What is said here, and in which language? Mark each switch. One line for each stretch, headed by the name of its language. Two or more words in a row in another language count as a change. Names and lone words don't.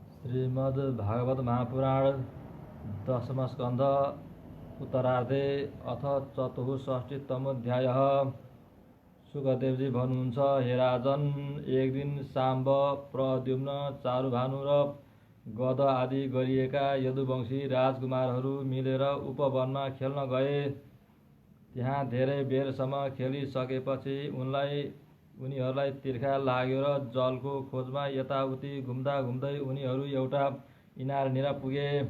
Sanskrit: श्रीमद्भागवत महापुराण दशम स्कंध उत्तरार्धे अथ चतुःषष्टितमोऽध्यायः।
Nepali: सुखदेवजी भन्नुहुन्छ, हे राजन, एक दिन साम्ब, प्रद्युम्न, चारुभानु र गद आदि गरिएका यदुवंशी राजकुमारहरू मिलेर उपवनमा खेल्न गए। त्यहाँ धेरै बेरसम्म खेलिसकेपछि उनीहरूलाई तिर्खा लाग्यो र जलको खोजमा यताउति घुम्दा घुम्दै उनीहरू एउटा इनारनिर पुगे।